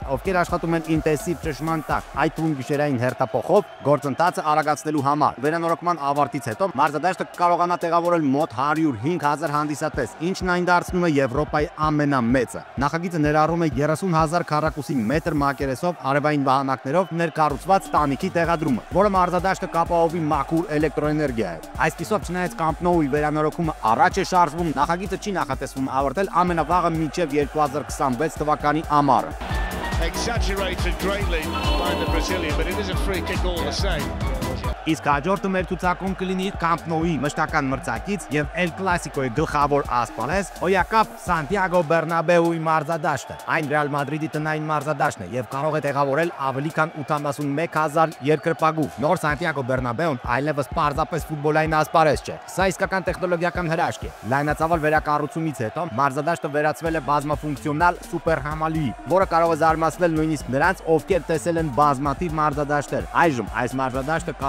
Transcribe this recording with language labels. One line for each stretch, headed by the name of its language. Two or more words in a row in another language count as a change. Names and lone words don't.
Armenian: ովքեր աշխատում են ինտենսիվ ճնշման տակ, այդ թվում գիշերային հերթափոխով գործընթացը արագացնելու համար։ Վերանորոգման ավարտից հետո մարզադաշտը կարողանա տեղավորել մոտ 105,000 հանդիսատես, ինչն այն դարձնում է Եվրոպայի ամենամեծը։ Նախագիծը ներառում է 30,000 քառակուսի մետր մակերեսով արևային վահանակներով ներկառուցված տանիքի տեղադրումը, որը մարզադաշտը կապահովի մաքուր էլեկտրոէներգիա է։ Այսպիսով, չնայած Camp Nou-ի վերանորոգումը առաջ է շարժվում, նախագիծը չի նախատեսվում ավարտել ամենավաղը մինչև 2026 թվականի ամառը։
English: Exaggerated greatly by the Brazilian, but it is a free kick all the same.
Armenian: Իսկ հաջորդը մեր ցուցակում կլինի Camp Nou-ի մշտական մրցակից եւ El Clásico-ի գլխավոր ասպարեզ հոյակապ Սանտիագո Բեռնաբեուի մարզադաշտը։ Այն Ռեալ Մադրիդի տնային մարզադաշտն է եւ կարող է տեղավորել ավելի քան 81,000 երկրպագու։ Նոր Սանտիագո Բեռնաբեուն այլևս պարզապես ֆուտբոլային ասպարեզ չէ։ Սա իսկական տեխնոլոգիական հրաշք է։ Լայնածավալ վերակառուցումից հետո մարզադաշտը վերածվել է բազմաֆունկցիոնալ սուպերհամալուի, որը կարող է զարմացնել նույնիսկ նրանց, ովքեր տեսել են բազմաթիվ մարզադաշտեր։ Այժմ այս մարզադաշտը կարող է